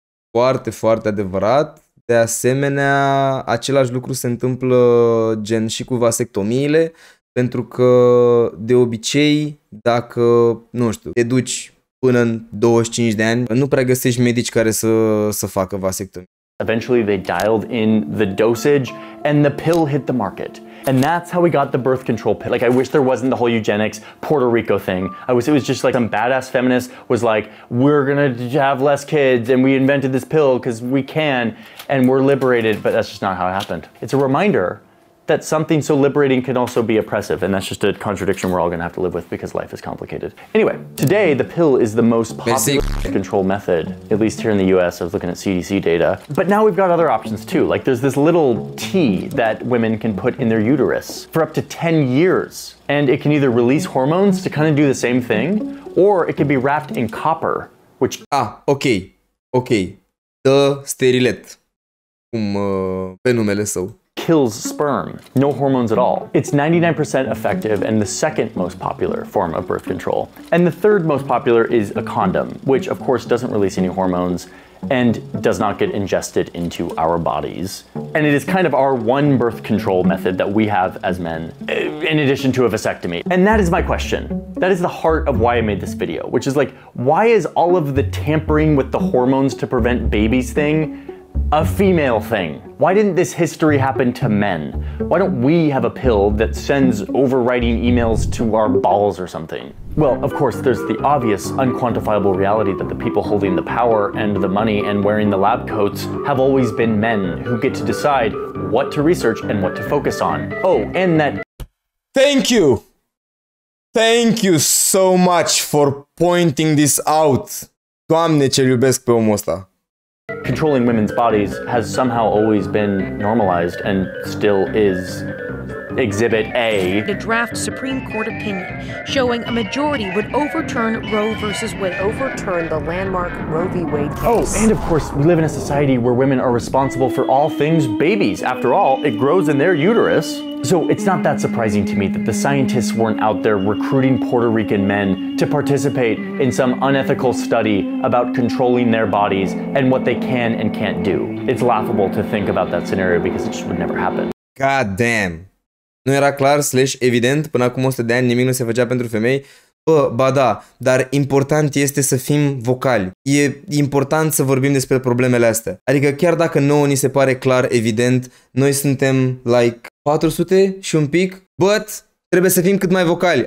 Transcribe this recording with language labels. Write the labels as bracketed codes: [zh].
[ro] Foarte, foarte adevărat. De asemenea, același lucru se întâmplă gen și cu vasectomiile. pentru că de obicei, dacă, nu știu, te duci până în 25 de ani, nu prea găsești medici care să facă vasectomie. [en] Eventually they dialed in the dosage and the pill hit the market. And that's how we got the birth control pill. Like, I wish there wasn't the whole eugenics Puerto Rico thing. It was just like some badass feminist was like, we're gonna have less kids and we invented this pill because we can and we're liberated, but that's just not how it happened. It's a reminder that something so liberating can also be oppressive, and that's just a contradiction we're all gonna have to live with because life is complicated. Anyway, today the pill is the most popular control method, at least here in the US. I was looking at CDC data. But now we've got other options too. Like there's this little tea that women can put in their uterus for up to 10 years. And it can either release hormones to kind of do the same thing, or it can be wrapped in copper, which... ok. [ro] The sterilet, cum pe numele său. [en] Kills sperm. No hormones at all. It's 99% effective and the second most popular form of birth control. And the third most popular is a condom, which of course doesn't release any hormones and does not get ingested into our bodies. And it is kind of our one birth control method that we have as men, in addition to a vasectomy. And that is my question. That is the heart of why I made this video, which is like, why is all of the tampering with the hormones to prevent babies thing a female thing? Why didn't this history happen to men? Why don't we have a pill that sends overwriting emails to our balls or something? Well, of course, there's the obvious, unquantifiable reality that the people holding the power and the money and wearing the lab coats have always been men who get to decide what to research and what to focus on. Oh, and that... Thank you! Thank you so much for pointing this out! [ro] Doamne, ce-l iubesc pe omul ăsta! [en] Controlling women's bodies has somehow always been normalized and still is. Exhibit A. The draft Supreme Court opinion showing a majority would overturn Roe versus Wade. Overturn the landmark Roe v. Wade case. Oh, and of course, we live in a society where women are responsible for all things babies. After all, it grows in their uterus. So it's not that surprising to me that the scientists weren't out there recruiting Puerto Rican men to participate in some unethical study about controlling their bodies and what they can and can't do. It's laughable to think about that scenario because it just would never happen. God damn. [ro] Nu era clar / evident, până acum 100 de ani nimic nu se făcea pentru femei? Ba da, dar important este să fim vocali. E important să vorbim despre problemele astea. Adică chiar dacă nouă ni se pare clar, evident, noi suntem like 400 și un pic, but trebuie să fim cât mai vocali.